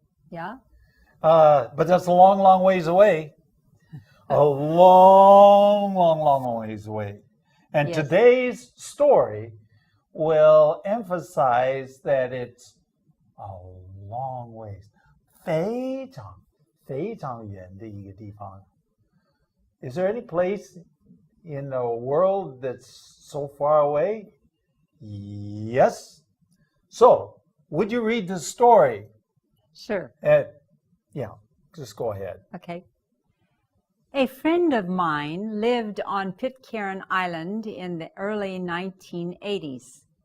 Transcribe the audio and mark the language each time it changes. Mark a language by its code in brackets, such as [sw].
[en] Yeah. But that's a long, long ways away. A long, long, long ways away. And Yes. Today's story will emphasize that it's a long ways. [zh] 非常非常远的一个地方. [en] Is there any place in the world that's so far away? Yes. So, would you read the story? Sure. Yeah, just go ahead. Okay. A friend of mine lived on Pitcairn Island in the early 1980s.